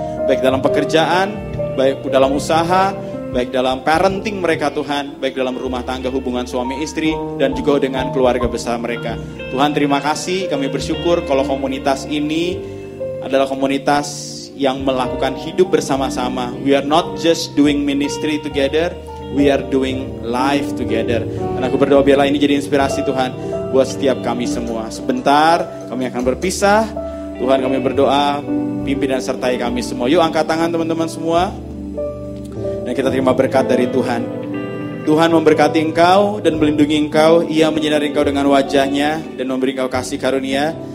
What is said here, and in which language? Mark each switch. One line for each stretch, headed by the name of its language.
Indonesian: Baik dalam pekerjaan, baik dalam usaha, baik dalam parenting mereka Tuhan, baik dalam rumah tangga hubungan suami istri, dan juga dengan keluarga besar mereka. Tuhan terima kasih, kami bersyukur kalau komunitas ini adalah komunitas yang melakukan hidup bersama-sama.
English: We are not just doing ministry together, we are doing life together.
Indonesian: Dan aku berdoa biarlah ini jadi inspirasi Tuhan buat setiap kami semua. Sebentar kami akan berpisah. Tuhan kami berdoa, pimpin dan sertai kami semua. Yuk angkat tangan teman-teman semua. Dan kita terima berkat dari Tuhan. Tuhan memberkati engkau dan melindungi engkau. Ia menyinari engkau dengan wajahnya dan memberi engkau kasih karunia.